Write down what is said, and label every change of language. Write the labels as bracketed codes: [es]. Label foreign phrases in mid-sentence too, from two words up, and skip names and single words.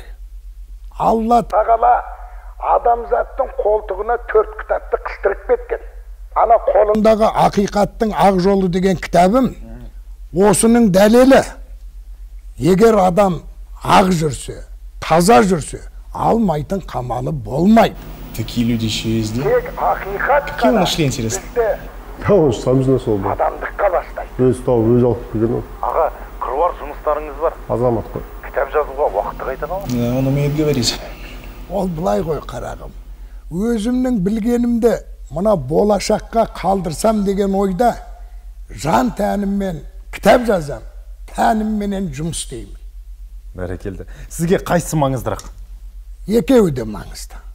[kk] Алла тағала адамзаттың қолтығына 4 кітапты қыстырып кеткен. Ана қолымдағы ақиқаттың ақ жолы деген кітабым осының дәлелі. Егер адам ақ жүрсе, таза жүрсе, алмайтын қамалы болмайды. [ru] Такие люди еще есть, да? Какие вы нашли, интересно? Да, он же сам бизнес ол. [kk] Адамдыққа бастайды. Өз тауып, өз алып келген ол. Аға, қыруар жұмыстарыңыз бар. Азамат қой. Кітап жазуға уақыты қайда қалды? [ru] Да, он умеет говорить. [kk] Ол былай ғой қарағым. Өзімнің білгенімді мына болашаққа қалдырсам деген ойда жан тәніммен кітап жазам, тәнімменен жұмыс істеймін. Бәрекелді. Сізге қайсысы маңыздырақ? Екеуі де маңызды.